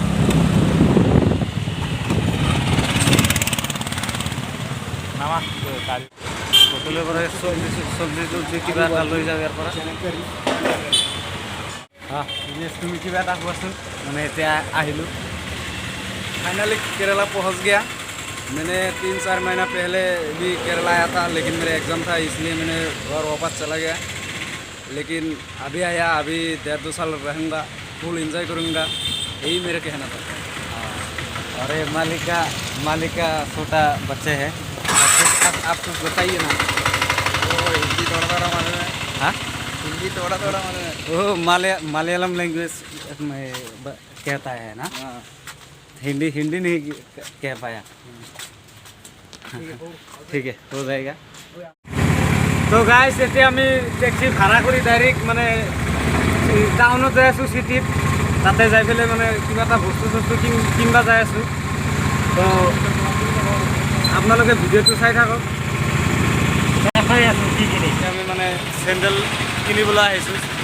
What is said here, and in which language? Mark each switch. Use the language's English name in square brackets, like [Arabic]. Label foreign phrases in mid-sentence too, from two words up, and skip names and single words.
[Assamese] হোটেলৰ পৰা চব্জি কিবা এটা লৈ যাওঁ ইয়াৰ পৰা। তুমি কিবা এটা কোৱাচোন। মানে এতিয়া আহিলোঁ। [Hindi] फाइनली केरला पहुंच गया। मैंने 3-4 महीना पहले भी केरला आया था, लेकिन मेरा एग्ज़ाम था इसलिए मैंने घर वापस चला गया। लेकिन अभी आया, अभी 1.5-2 साल रहूँगा, फुल एंजॉय करूँगा, यही मेरे कहना था। और ये मालिका छोटा बच्चे है। आप कुछ बताइए ना। हिंदी थोड़ा मालूम है। हाँ, हिंदी थोड़ा मालूम है। वो मलयालम लैंग्वेज में कहता है ना। हाँ, हिंदी नहीं कह पाया। ठीक है, हो जाएगा। [Assamese] তো গাইছ, এতিয়া আমি টেক্সি ভাড়া কৰি ডাইৰেক্ট মানে টাউনত যাই আছোঁ, চিটিত। তাতে যাই পেলাই মানে কিবা এটা বস্তু কিনিব যাই আছোঁ। তো আপোনালোকে ভিডিঅ'টো চাই থাকক। দেখাই আছোঁ কি কিনি। আমি মানে চেণ্ডেল কিনিবলৈ আহিছোঁ।